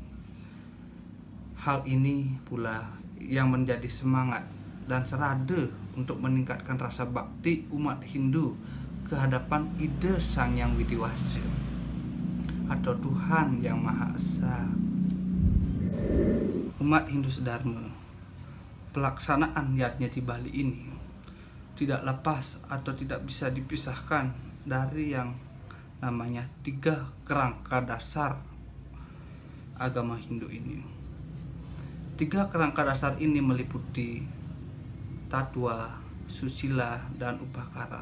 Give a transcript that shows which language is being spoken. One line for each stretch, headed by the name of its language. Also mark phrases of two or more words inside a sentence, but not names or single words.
Indonesian: Hal ini pula yang menjadi semangat dan serada untuk meningkatkan rasa bakti umat Hindu ke hadapan Ida Sang Yang Widiwasa atau Tuhan Yang Maha Esa. Umat Hindu Sedharma, pelaksanaan yatnya di Bali ini tidak lepas atau tidak bisa dipisahkan dari yang namanya 3 kerangka dasar agama Hindu ini. 3 kerangka dasar ini meliputi tatwa, susila, dan upakara.